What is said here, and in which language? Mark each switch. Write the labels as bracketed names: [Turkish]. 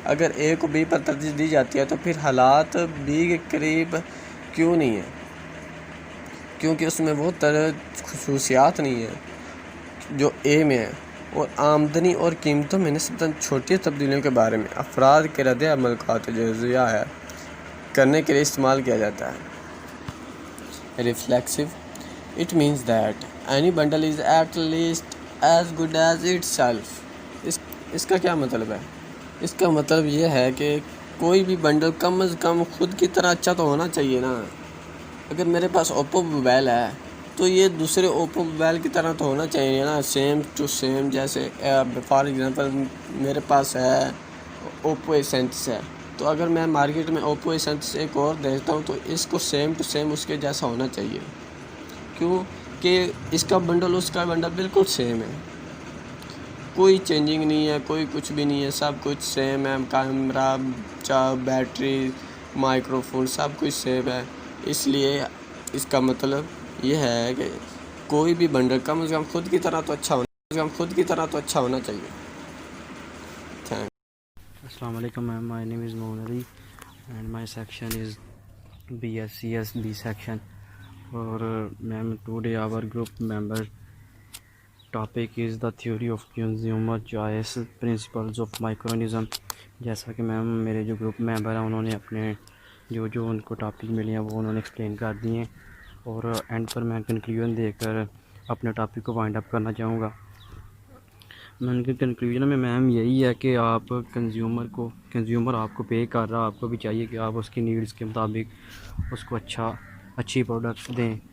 [Urdu] اگر اے کو بی پر ترجیح دی جاتی ہے تو پھر حالات بی کے قریب کیوں نہیں ہیں، کیونکہ اس میں وہ خصوصیات نہیں ہیں جو اے میں ہیں. اور آمدنی اور قیمتوں میں نسبتاً چھوٹی تبدیلیوں کے بارے میں افراد کے رد عمل کا تجزیہ کرنے کے لیے استعمال کیا جاتا ہے. Reflexive. [English] It means that any bundle is at least as good as itself. [Urdu] اس کا کیا مطلب ہے؟ اس کا مطلب یہ ہے کہ کوئی بھی بنڈل کم از کم خود کی طرح اچھا تو ہونا چاہیے نا. اگر میرے پاس اوپو موبائل ہے تو یہ دوسرے اوپو موبائل کی طرح تو ہونا چاہیے نا، سیم ٹو سیم. جیسے فار ایگزامپل میرے پاس ہے اوپو A37 ہے، تو اگر میں مارکیٹ میں اوپو A37 ایک اور دیکھتا ہوں تو اس کو سیم ٹو سیم اس کے جیسا ہونا چاہیے. کیوں کہ اس کا بنڈل اس کا بنڈل بالکل سیم ہے، کوئی چینجنگ نہیں ہے، کوئی کچھ بھی نہیں ہے، سب کچھ سیم ہے. کیمرہ، بیٹری، مائکرو فون سب کچھ سیم ہے. اس لیے اس کا مطلب یہ ہے کہ کوئی بھی بنڈل کم از کم خود کی طرح تو اچھا ہونا چاہیے. السلام علیکم میم، [English] My name is Muhammad Ali and my section is BSCS B section. اور ma'am today our group member topic is the theory of consumer choice principles of microeconomics. [Urdu] جیسا کہ میم میرے جو گروپ ممبر ہیں انہوں نے اپنے جو ان کو ٹاپک ملے ہیں وہ انہوں نے ایکسپلین کر دیے ہیں، اور اینڈ پر میں کنکلیوژن دے کر اپنے ٹاپک کو وائنڈ اپ کرنا چاہوں گا. میں کے کنکلیوژن میں میم یہی ہے کہ آپ کنزیومر آپ کو پے کر رہا، آپ کو بھی چاہیے کہ آپ اس کی نیڈس کے مطابق اس کو اچھی پروڈکٹ دیں.